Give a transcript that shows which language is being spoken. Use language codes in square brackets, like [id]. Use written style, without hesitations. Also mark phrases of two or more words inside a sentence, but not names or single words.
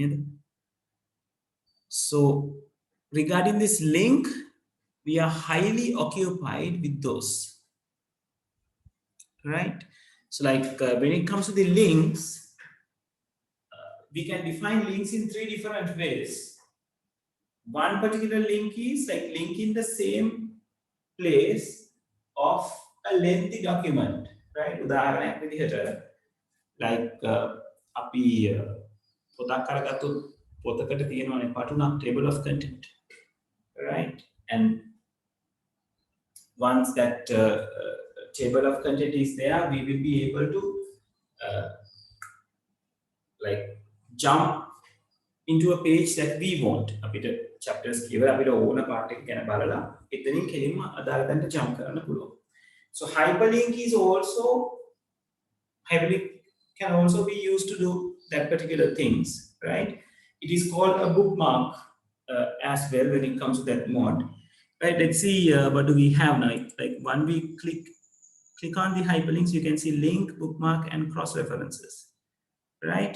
[en] So regarding this link, we are highly occupied with those, right? So like when it comes to the links, we can define links in 3 different ways. One particular link is like link in the same place of a lengthy document, right? [si] උදාහරණයක් විදිහට like අපි පොතක් අරගත්තොත් පොතකට තියෙනවානේ පටුනක් [en] table of content, right? And once that table of content is there, we will be able to uh, like jump into a page that we want. [si] අපිට chapters කියවලා අපිට ඕන part එක ගැන බලලා එතනින් කෙලින්ම අදාළ තැනට jump කරන්න පුළුවන්. [en] So hyperlink can also be used to do that particular things, right? It is called a bookmark as well when it comes to that mod, right? Let's see what do we have now. Like when we click on the hyperlinks, you can see link, bookmark, and cross references, right?